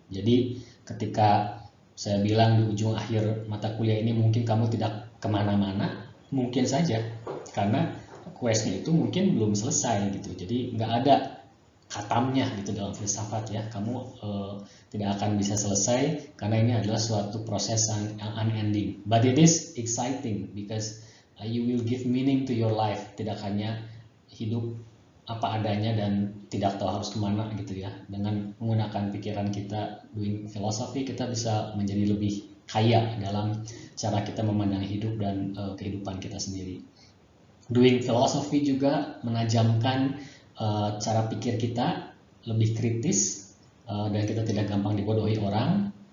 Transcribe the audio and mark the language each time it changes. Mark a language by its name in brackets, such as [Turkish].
[Indonesian] Jadi ketika saya bilang di ujung akhir mata kuliah ini mungkin kamu tidak kemana-mana, mungkin saja. karena questnya itu mungkin belum selesai gitu. Jadi nggak ada khatamnya gitu dalam filsafat ya. Kamu tidak akan bisa selesai karena ini adalah suatu proses yang unending. [English] But it is exciting because you will give meaning to your life. [Indonesian] Tidak hanya hidup apa adanya dan tidak tahu harus kemana gitu ya. Dengan menggunakan pikiran kita [English] doing philosophy, [Indonesian] kita bisa menjadi lebih kaya dalam cara kita memandang hidup dan kehidupan kita sendiri. [English] Doing philosophy [Indonesian] juga menajamkan cara pikir kita, lebih kritis, dan kita tidak gampang dibodohi orang.